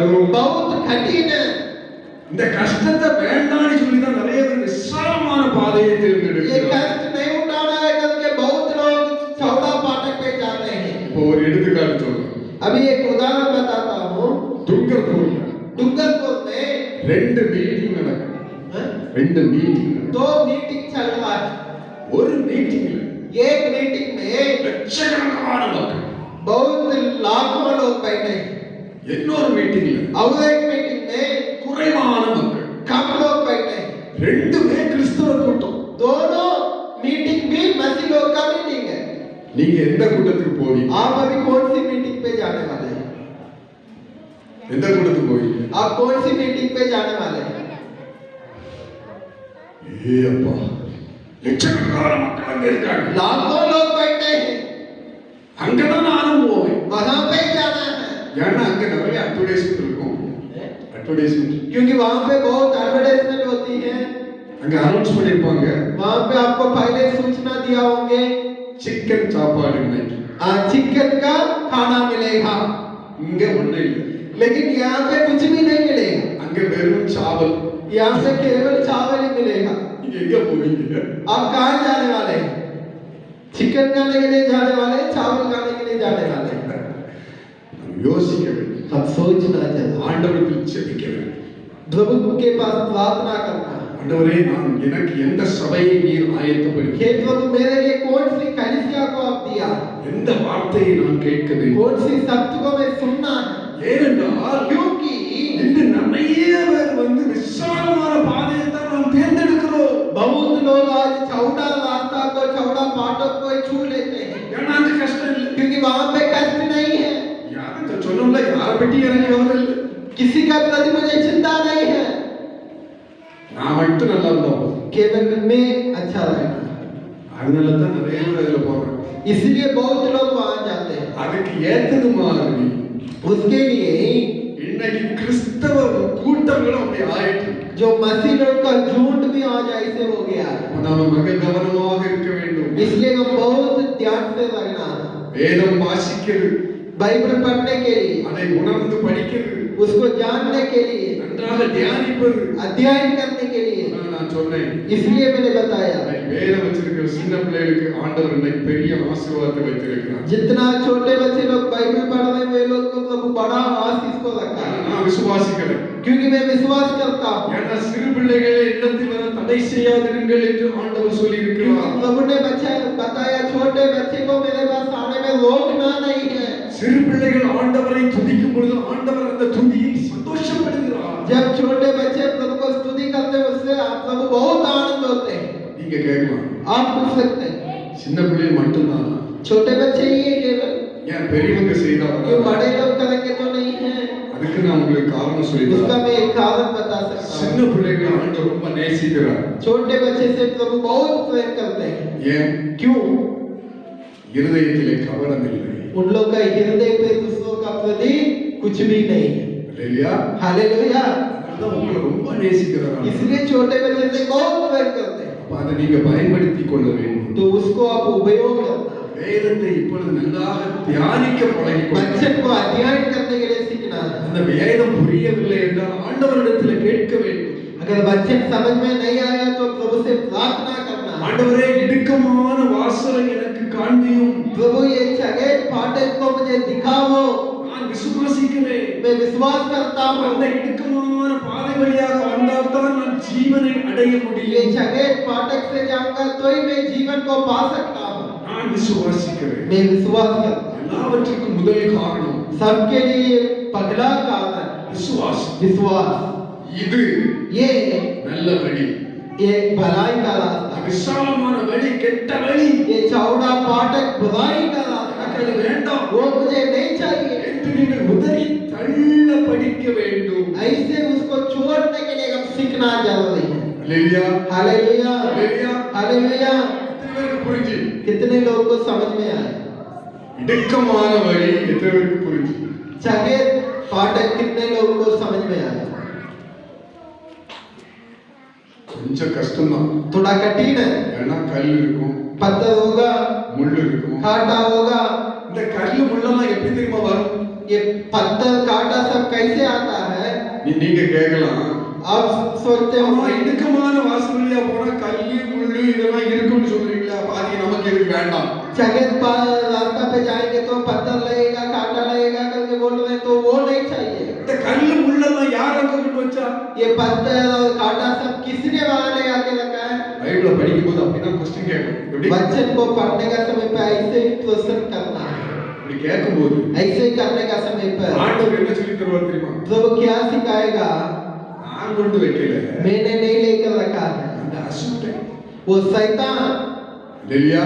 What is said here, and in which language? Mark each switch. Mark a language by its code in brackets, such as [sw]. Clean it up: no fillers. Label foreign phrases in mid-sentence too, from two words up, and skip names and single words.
[hi] बहुत कठिन है। [ta] இந்த கஷ்டத்தை வேண்டாம்னு சொல்லி தான் நிறைய பேர் விசாலமான பாதையை [hi] ये [ta] தேர்ந்தெடுக்கிறாங்க. [hi] कष्ट नहीं उठाना है करके बहुत लोग चौड़ा फाटक पे जाते हैं। [ta] இப்போ ஒரு எடுத்துக்காட்டு சொல்றேன். [hi] अभी एक उदाहरण बताता हूँ। [ta] துங்கர்பூர்ல [hi] डूंगरपुर में [ta] 2 மீட்டிங் நடக்குது. [hi] हाँ? [ta] 2 மீட்டிங். [hi] 2 मीटिंग चल रहा है। [ta] ஒரு மீட்டிங்ல [hi] एक मीटिंग में [ta] லட்சக்கணக்கான மக்கள், [hi] बहुत लाखों लोग बैठे हैं। [ta] இன்னொரு மீட்டிங்ல [hi] और एक मीटिंग में [ta] குறைவான மக்கள். [hi] कम लोग बैठे हैं। [ta] ரெண்டுமே கிறிஸ்தவ கூட்டம். [hi] दोनों मीटिंग भी मसीह लोग का मीटिंग है। [ta] நீங்க எந்த கூட்டத்துக்கு போவீங்க? [hi] आप अभी कौन सी मीटिंग पे जाने वाले हैं? [ta] எந்த கூட்டத்துக்கு போவீங்க? [hi] आप कौन सी मीटिंग पे जाने वाले हैं? [ta] ஏ அப்பா, லட்சக்கணக்கான மக்கள் அங்க இருக்காங்க. [hi] लाखों लोग बैठे हैं। [ta] அங்கதான் நானும் போவேன். [hi] वहां पे जाना है [ta] ஏன்னா அங்க நிறைய அட்வர்டைஸ்மெண்ட் இருக்கும். அட்வர்டைஸ்மெண்ட் [hi] क्योंकि वहां पे बहुत एडवर्टाइजमेंट होती है। [ta] அங்க அனௌன்ஸ் பண்ணிருப்பாங்க. [hi] वहां पे आपको पहले सूचना दिया होंगे [ta] சிக்கன் சாப்பாடு இன்னைக்கு. [hi] चिकन का खाना मिलेगा। [ta] இங்க ஒண்ணு இல்ல. [hi] लेकिन यहाँ पे कुछ भी नहीं मिलेगा। [ta] அங்க வெறும் சாவல். [hi] यहाँ से केवल चावल ही मिलेगा। [ta] நீங்க எங்க போவீங்க? [hi] आप कहाँ जाने वाले हैं? चिकन खाने के लिए जाने वाले हैं, चावल खाने के लिए जाने वाले हैं? [ta] யோசிக்க வேண்டும். [hi] हम सोचना चाहिए। [ta] ஆண்டவருக்கு ஜெபிக்க வேண்டும். [hi] प्रभु के पास प्रार्थना करना। [ta] ஆண்டவரே, நான் எனக்கு எந்த சபையை நீர் ஆயத்தப்படுத்தி, [hi] हे प्रभु, मेरे लिए कौन सी कलीसिया को आप दिया? [ta] எந்த வார்த்தையை நான் கேட்க வேண்டும்? [hi] कौन सी शब्द को मैं सुनना है? [ta] ஏனென்றால் [hi] क्योंकि [ta] இன்று நிறைய பேர் வந்து விசாலமான பாதையை தான் நாம் தேர்ந்தெடுக்கிறோம். [hi] बहुत लोग आज चौड़ा रास्ता को, चौड़ा फाटक को छू लेते हैं। [ta] ஏன்னா அங்க கஷ்டம் இல்லை. [hi] क्योंकि वहां पे कष्ट नहीं है। [ta] யாரும் சொன்னோம்ல, யாரை பற்றி இறங்கி வரல. [hi] किसी का प्रति मुझे चिंता नहीं है। [ta] நான் மட்டும் நல்லா இருந்தா போதும். [hi] केवल मैं अच्छा रहना। [ta] அதனால தான் நிறைய பேர் அதுல போறாங்க. [hi] इसलिए बहुत लोग वहां जाते हैं। [ta] அதுக்கு ஏத்தது மாதிரி [hi] उसके लिए [ta] இன்னைக்கு கிறிஸ்தவ கூட்டங்களும் அப்படி ஆயிட்டு. [hi] जो मसीह लोग का झुंड भी आज ऐसे हो गया है। [ta] நாம மிக கவனமாக இருக்க வேண்டும். [hi] इसलिए हम बहुत ध्यान से रहना है। [ta] வேதம் வாசிக்கிறது, [hi] बाइबल पढ़ने के लिए, [ta] அதை உணர்ந்து படிக்கிறது, [hi] उसको जानने के लिए, [ta] நன்றாக தியானிப்பது. [hi] अध्ययन करने के लिए। [ta] நான் சொன்னேன், [hi] इसलिए मैंने बताया [ta] இன்னைக்கு வேதம் வச்சிருக்கிற சின்ன பிள்ளைகளுக்கு ஆண்டவர் இன்னைக்கு பெரிய ஆசீர்வாதத்தை வைத்திருக்கிறார். [hi] जितना छोटे बच्चे लोग बाइबल पढ़ रहे हैं वे लोग को प्रभु बड़ा आशीष को रखा है। [ta] நான் விசுவாசிக்கிறேன். [hi] क्योंकि मैं विश्वास करता हूँ। [ta] ஏன்னா சிறு பிள்ளைகளை இல்லத்தில் வர தடை செய்யாதிருங்கள் என்று ஆண்டவர் சொல்லி [hi] क्योंकि [ta] இருக்கிறார். [hi] प्रभु ने बताया छोटे बच्चे को मेरे पास आने में रोकना नहीं है। [ta] சிறு பிள்ளைகள் ஆண்டவரை துதிக்கும் பொழுது ஆண்டவர் அந்த துதியை சந்தோஷப்படுகிறார். [hi] जब छोटे बच्चे प्रभु को स्तुति करते हैं उससे प्रभु बहुत आनंद होते हैं। [ta] நீங்க கேட்கலாம், [hi] आप पूछ सकते हैं [ta] சின்ன பிள்ளைகள் மட்டும்தான் [hi] छोटे बच्चे ही है केवल, [ta] ஏன் பெரியவங்க செய்தா [hi] क्यों बड़े लोग करेंगे तो नहीं है? [ta] அதுக்கு நான் உங்களுக்கு காரணம் [hi] उसका [ta] சொல்லிடுறேன். [hi] मैं एक कारण बता सकता [ta] சின்ன [hi] हूँ। [ta] பிள்ளைகளை ஆண்டவர் ரொம்ப நேசிக்கிறார். [hi] छोटे बच्चे से प्रभु बहुत प्रेम करते हैं। [ta] ஏன்? [hi] क्यों? [ta] இருதயத்திலே கவனம் இல்லை. [hi] उन लोग का हृदय पे दूसरों का प्रति कुछ भी नहीं है। [ta] இல்லையா? [hi] हालेलुया। [ta] அதனால உங்களை ரொம்ப நேசிக்கிறார். [hi] इसलिए छोटे बच्चे से बहुत प्रेम करते हैं। [ta] அப்ப அதை நீங்க பயன்படுத்திக் கொள்ள வேண்டும். [hi] तो उसको आप उपयोग करना। [ta] வேதத்தை இப்பொழுது நன்றாக தியானிக்க பழகிக் [hi] बच्चे [ta] கொள்ளுங்கள். [hi] को अध्ययन करने के लिए सीखना है। [ta] அந்த வேதம் புரியவில்லை என்றால் ஆண்டவரிடத்தில் கேட்க வேண்டும். [hi] अगर बच्चे समझ में नहीं आया तो प्रभु से प्रार्थना करना है। [ta] ஆண்டவரே, இடுக்கமான வாசலை எனக்கு காண்பியும். [hi] प्रभु ये जगह फाटक को मुझे दिखाओ। [ta] நான் விசுவாசிக்கிறேன். [hi] मैं विश्वास करता हूँ [ta] அந்த இடுக்கமான பாதை வழியாக வந்தால் தான் நான் ஜீவனை அடைய [hi] ये [ta] முடியும். [hi] जगह फाटक से जाऊंगा तो ही मैं जीवन को पा सकता हूँ। [ta] நான் விசுவாசிக்கிறேன். [hi] मैं विश्वास करता हूँ। [ta] எல்லாவற்றுக்கும் முதல் காரணம் [hi] सबके लिए पहला कारण [ta] விசுவாசம். [hi] विश्वास। [ta] இது [hi] ये [ta] நல்ல வழி. [hi] एक भलाई का रास्ता, [ta] விசாலமான வழி கெட்ட வழி. [hi] ये चौड़ा फाटक बुराई का रास्ता [ta] எனக்கு அது வேண்டாம் [hi] वो मुझे नहीं चाहिए। [ta] என்று நீங்கள் உதறி தள்ள படிக்க வேண்டும். [hi] ऐसे उसको छोड़ने के लिए हम सीखना जरूरी है। [ta] அல்லேலூயா, [hi] हालेलुया, [ta] அல்லேலூயா. [hi] हालेलुया। [ta] எத்தனை பேருக்கு புரிஞ்சு? [hi] कितने लोगों को समझ में आया? [ta] இடுக்கமான வழி எத்தனை பேருக்கு புரிஞ்சு? [hi] जगह फाटक कितने लोगों को समझ में आया? [ta] கொஞ்சம் கஷ்டம்தான். [hi] थोड़ा कठिन है। [ta] ஏன்னா கல் இருக்கும், [hi] पत्थर होगा, [ta] முள் இருக்கும். [hi] कांटा होगा। [ta] இந்த கல்லு முள்ளெல்லாம் எப்படி தெரியுமா வரும்? [hi] ये पत्थर कांटा सब कैसे आता है? [ta] நீங்க கேட்கலாம், [hi] आप सोचते [ta] ஆமா [hi] हो [ta] இடுக்கமான வாசல் வழியா போனா கல்லு முள்ளு இதெல்லாம் இருக்கும்னு சொல்றீங்களா, பாதி நமக்கு எதுக்கு வேண்டாம். [hi] जगत पर रास्ता पे जाएंगे तो पत्थर लगेगा कांटा लगेगा करके बोल रहे हैं, तो वो नहीं चाहिए। [ta] இந்த கல்லு முள்ளெல்லாம் யார் அங்க கொண்டு வச்சா? [hi] ये पत्थर और कांटा सब किसने वहां ले आके रखा है? [ta] பைபிளை படிக்கும்போது அப்படிதான் क्वेश्चन கேட்கணும். எப்படி [hi] बच्चन को पढ़ने का समय पे ऐसे ही क्वेश्चन करना है, [ta] இப்படி கேட்கும்போது [hi] ऐसे ही करने का समय पर [ta] ஆண்டவர் என்ன சொல்லி தருவார் தெரியுமா? [hi] प्रभु क्या सिखाएगा? [ta] நான் கொண்டு வைக்கல, [hi] मैंने नहीं लेकर रखा है, [ta] அந்த அசுத்தன் [hi] वो शैतान। [ta] இல்லையா?